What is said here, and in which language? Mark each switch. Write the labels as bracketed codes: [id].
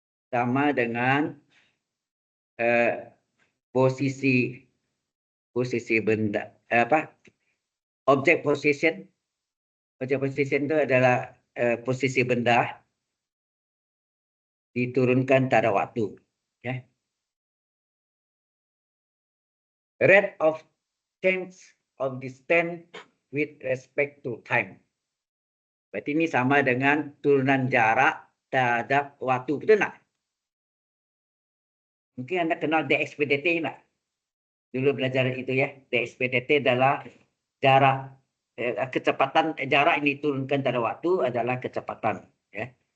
[id] sama dengan posisi benda objek position itu adalah posisi benda diturunkan pada waktu, ya. [en] Rate of change of distance with respect to time. [id] Berarti ini sama dengan turunan jarak terhadap waktu, betul nggak? Mungkin Anda kenal DXPDT nggak? Dulu belajar itu ya. DXPDT adalah jarak kecepatan jarak yang diturunkan pada waktu adalah kecepatan, ya.